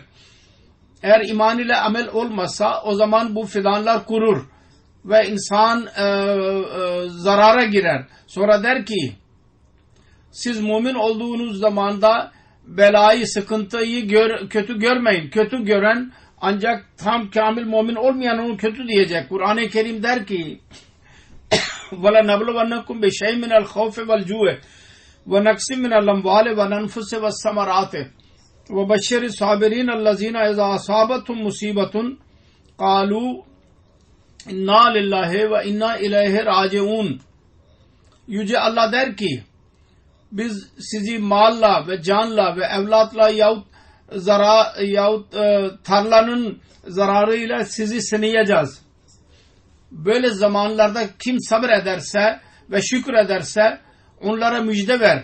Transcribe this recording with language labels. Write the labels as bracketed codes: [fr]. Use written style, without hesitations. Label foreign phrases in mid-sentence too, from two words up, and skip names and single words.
[tr] Eğer iman ile amel olmazsa o zaman bu fidanlar kurur ve insan zarara girer. Sonra der ki siz mümin olduğunuz zamanda belayı, sıkıntıyı kötü görmeyin. Kötü gören ancak tam kamil mümin olmayan onu kötü diyecek. Kur'an-ı Kerim der ki [ar] وَلَنَبْلُوَنَّكُمْ بِشَيْءٍ مِنَ الْخَوْفِ وَالْجُوعِ وَنَقْصٍ مِنَ الْأَمْوَالِ وَالْأَنْفُسِ وَالثَّمَرَاتِ وَبَشِّرِ الصَّابِرِينَ الَّذِينَ إِذَا أَصَابَتْهُمْ مُصِيبَةٌ قَالُوا إِنَّا لِلَّهِ وَإِنَّا إِلَيْهِ رَاجِعُونَ. [tr] Yüce Allah der ki biz sizi malla ve canla ve evlatla yahut zarar yahut tarlanın zararıyla sizi sınayacağız. Böyle zamanlarda kim sabrederse ve şükrederse onlara müjde ver.